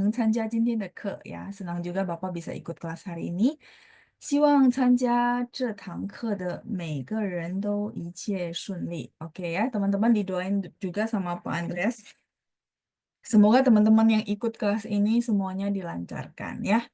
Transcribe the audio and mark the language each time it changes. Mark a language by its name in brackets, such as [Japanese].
[Chinese] 我也很高兴您能参加今天的课呀， [Indonesian] senang juga Bapak bisa ikut kelas hari ini. [Chinese] 希望参加这堂课的每个人都一切顺利。 [Indonesian] Oke ya, teman-teman didoain juga sama Pak Andreas. Semoga teman-teman yang ikut kelas ini semuanya dilancarkan ya.